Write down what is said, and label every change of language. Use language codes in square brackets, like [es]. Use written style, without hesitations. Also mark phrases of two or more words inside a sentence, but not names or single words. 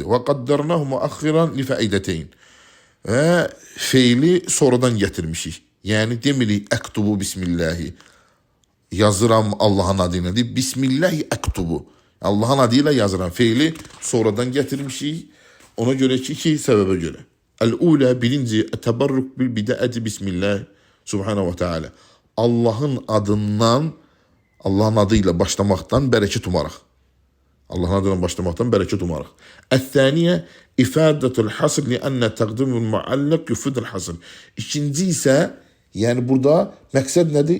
[az] Və [ar] قدرناه مؤخرا لفائدتين. [az] Və feili sonradan gətirmişik. Yəni demirik [ar] أكتب بسم الله. [az] Yazıram Allahın adı ilə. [ar] بسم الله أكتب. [az] Allahın adı ilə yazıram. Feili sonradan gətirmişik. Ona görə ki, 2 səbəbə görə. Əl-ulə, birinci, [ar] التبرك بالبداءة باسم الله سبحانه وتعالى. [az] Allahın adından, Allahın adı ilə başlamaqdan bərəkət umaraq. Allahın adından başlamaqdan bərəkət umaraq. [ar] الثانية إفادة الحصر لأن تقديم المتعلق يفيد الحصر. [az] İkinci isə, yəni burada məqsəd nədir?